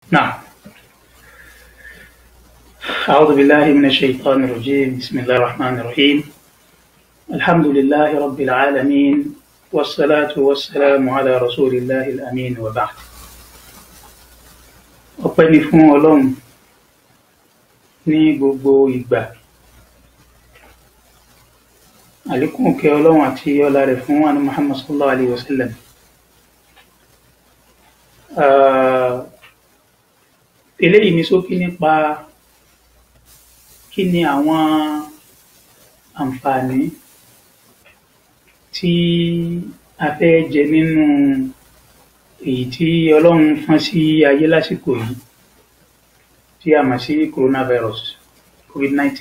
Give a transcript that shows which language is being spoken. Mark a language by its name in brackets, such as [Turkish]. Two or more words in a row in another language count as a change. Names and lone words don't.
[Arabic] نعم. أعوذ بالله من الشيطان الرجيم. بسم الله الرحمن الرحيم. الحمد لله رب العالمين، والصلاة والسلام على رسول الله الأمين، وبعد. [Yoruba] ọpẹ́ ni fún Ọlọ́run ní gbogbo ìgbà. Àlékún kẹ́ Ọlọ́run àti ọlá rẹ̀ fún ànábì Muhammad [Arabic] صلى الله عليه وسلم. [Yoruba] Eléyìí ní ṣókí nípa kí ni àwọn àǹfààní tí a fẹ́ jẹ nínú èyí tí Ọlọ́run fọ́n sí ayé lásìkò yìí tí a mọ̀ sí coronavirus COVID-19.